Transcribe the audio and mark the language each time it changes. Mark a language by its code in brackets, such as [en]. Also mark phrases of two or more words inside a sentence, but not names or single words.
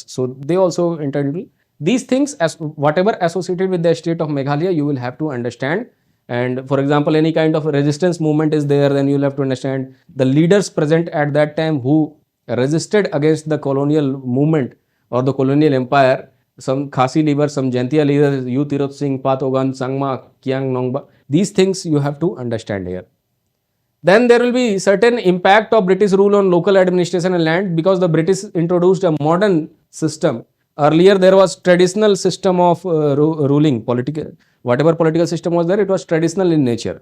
[en] So they also entered into these things. As whatever associated with the state of Meghalaya, you will have to understand. And for example, any kind of resistance movement is there, then you will have to understand the leaders present at that time who resisted against the colonial movement or the colonial empire. Some Khasi leaders, some Jaintia leaders, Yu Tirot Singh, Patogan, Sangma, Kiang Nongba. These things you have to understand here. Then there will be certain impact of British rule on local administration and land, because the British introduced a modern system. Earlier there was traditional system of ruling, political, whatever political system was there, it was traditional in nature.